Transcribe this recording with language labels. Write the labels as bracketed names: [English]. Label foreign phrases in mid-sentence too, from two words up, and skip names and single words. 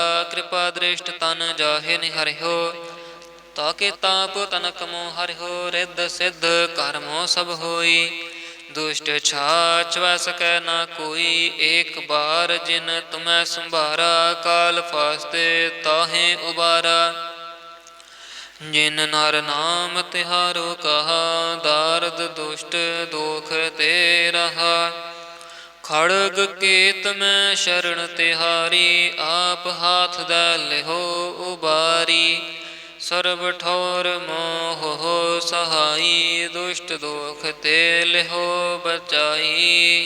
[Braj] कृपा दृष्ट तन जाहे निहरिहो, ताके ताप तनक मोह हरिहो। रिद्ध सिद्ध कर्मो सब होई, दुष्ट छाछ वह सकै ना कोई। एक बार जिन तुम्हें संभारा, काल फास्ते ताहे उबारा। ਜਿਨ ਨਰ ਨਾਮ ਤਿਹਾਰੋ ਕਹਾ, ਦਾਰਦ ਦੁਸ਼ਟ ਦੋਖ ਤੇ ਰਹਾ। ਖੜਗ ਕੇਤ ਮੈਂ ਸ਼ਰਨ ਤਿਹਾਰੀ, ਆਪ ਹਾਥ ਦੈ ਲਿਹੋ ਉਬਾਰੀ। ਸਰਬ ਠੌਰ ਮੋਹ ਸਹਾਈ, ਦੁਸ਼ਟ ਦੋਖ ਤੇ ਲਿਹੋ ਬਚਾਈ।